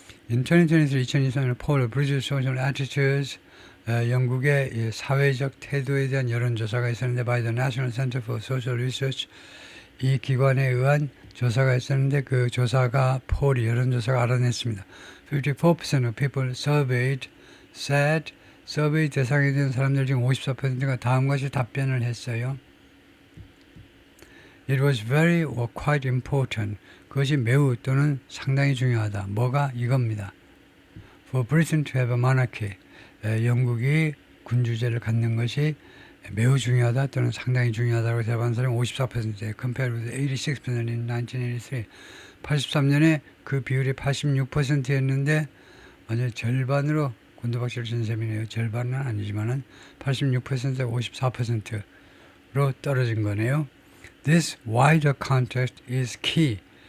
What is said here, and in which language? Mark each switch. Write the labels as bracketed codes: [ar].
[en] In 2023, Poll British Social Attitudes, [ko] 영국의 사회적 태도에 대한 여론조사가 있었는데 [en] by the National Center for Social Research, [ko] 이 기관에 의한 조사가 있었는데 그 조사가 폴이 여론조사가 알아냈습니다. [en] 54% of people surveyed said, [ko] 서베이 대상이 된 사람들 중 54%가 다음과 같이 답변을 했어요. [en] It was very or quite important. [ko] 그것이 매우 또는 상당히 중요하다. 뭐가? 이겁니다. [en] For Britain to have a monarchy. [ko] 영국이 군주제를 갖는 것이 매우 중요하다 또는 상당히 중요하다고 대답한 사람이 54%예요. [en] Compared with 86% in 1983. [ko] 83년에 그 비율이 86%였는데 완전 절반으로 곤두박질 친 셈이네요. 절반은 아니지만은 86%에 54%로 떨어진 거네요. [en] This wider context is key.